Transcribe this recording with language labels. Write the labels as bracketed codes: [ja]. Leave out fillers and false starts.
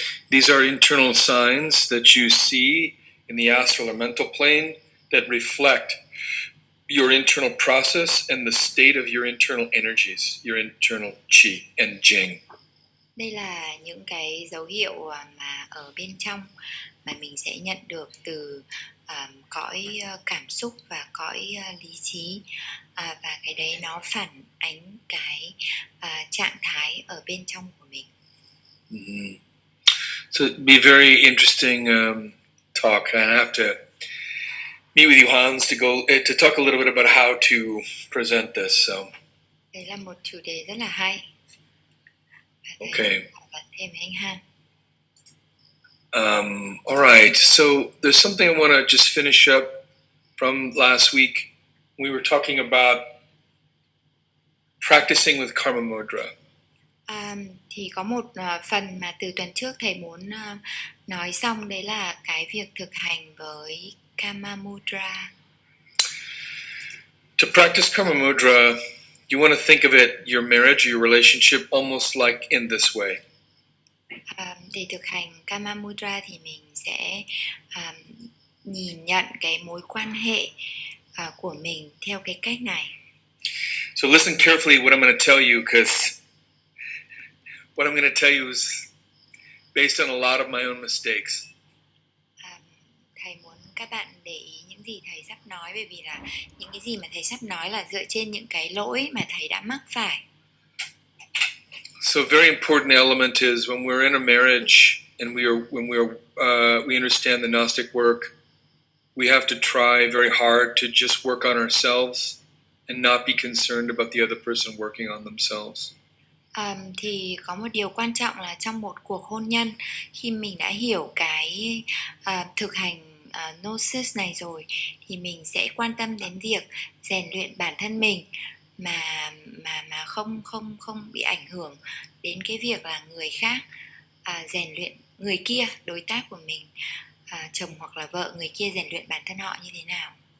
[en] These are internal signs that you see in the astral or mental plane that reflect your internal process and the state of your internal energies, your internal chi and jing. [vi] Đây là những cái dấu hiệu mà ở bên trong mà mình sẽ nhận được từ cõi cảm xúc và cõi lý trí, và cái đấy nó phản ánh cái trạng thái ở bên trong của mình. Mm-hmm. [en] So it'd be very interesting talk. I have to meet with you, Hans, to talk a little bit about how to present this. So. [vi] Đấy là một chủ đề rất là hay. [en] Okay. [vi] Thêm anh Han. [en] All right. So there's something I want to just finish up from last week. We were talking about practicing with Karma Mudra. [vi] Thì có một phần mà từ tuần trước thầy muốn nói xong, đấy là cái việc thực hành với Karma Mudra. [en] To practice Karma Mudra, you want to think of it, your marriage, your relationship, almost like in this way. [vi] Để thực hành Karma Mudra thì mình sẽ nhìn nhận cái mối quan hệ của mình theo cái cách này. [en] So listen carefully what I'm going to tell you, because what I'm going to tell you is based on a lot of my own mistakes. [vi] Thầy muốn các bạn để ý những gì thầy sắp nói, bởi vì là những cái gì mà thầy sắp nói là dựa trên những cái lỗi mà thầy đã mắc phải. [en] So a very important element is when we're in a marriage and we understand the Gnostic work, we have to try very hard to just work on ourselves and not be concerned about the other person working on themselves. [vi] Thì có một điều quan trọng là trong một cuộc hôn nhân, khi mình đã hiểu cái thực hành Gnosis này rồi, thì mình sẽ quan tâm đến việc rèn luyện bản thân mình mà không bị ảnh hưởng đến cái việc là người khác rèn luyện người kia, đối tác của mình, chồng hoặc là vợ người kia rèn luyện bản thân họ như thế nào.